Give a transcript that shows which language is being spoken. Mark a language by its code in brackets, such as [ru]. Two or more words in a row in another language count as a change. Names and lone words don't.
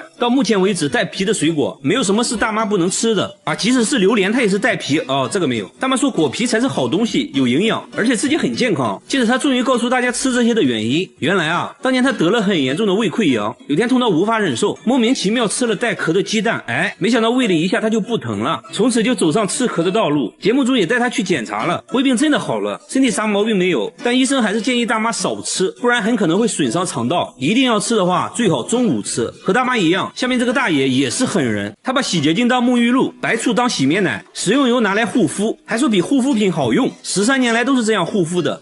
[zh] 到目前為止，帶皮的水果沒有什麼是大媽不能吃的啊，即使是榴蓮它也是帶皮這個沒有。大媽說果皮才是好東西，有營養，而且自己很健康。接着她終於告訴大家吃這些的原因，原來啊，當年她得了很嚴重的胃潰瘍，有天痛到無法忍受，莫名其妙吃了帶殼的雞蛋，沒想到胃了一下她就不疼了，從此就走上吃殼的道路。節目組也帶她去檢查了，胃病真的好了，身體啥毛病沒有，但醫生還是建議大媽少吃，不然很可能會損傷腸道。一定要吃的話，最好中午吃。和大媽一樣，下面這個大爺也是狠人，他把洗潔精當沐浴露，白醋當洗面奶，食用油拿來護膚，還說比護膚品好用。13年來都是這樣護膚的。